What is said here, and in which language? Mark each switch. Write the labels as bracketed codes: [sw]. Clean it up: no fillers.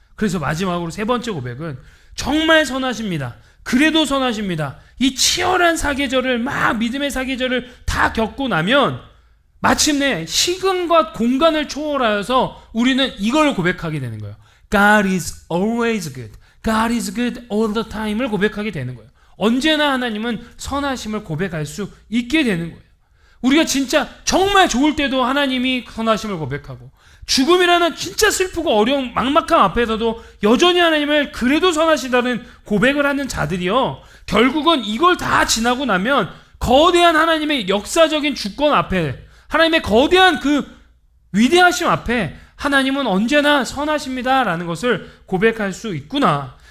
[ko] 그래서 마지막으로 세 번째 고백은 정말 선하십니다. 그래도 선하십니다. 이 치열한 사계절을 막 믿음의 사계절을 다 겪고 나면 마침내 시간과 공간을 초월하여서 우리는 이걸 고백하게 되는 거예요. [en] God is always good. God is good all the time을 [ko] 고백하게 되는 거예요. 언제나 하나님은 선하심을 고백할 수 있게 되는 거예요. 우리가 진짜 정말 좋을 때도 하나님이 선하심을 고백하고 죽음이라는 진짜 슬프고 어려운 막막함 앞에서도 여전히 하나님을 그래도 선하시다는 고백을 하는 자들이요. 결국은 이걸 다 지나고 나면 거대한 하나님의 역사적인 주권 앞에 하나님의 거대한 그 위대하심 앞에 하나님은 언제나 선하십니다라는 것을 고백할 수 있구나.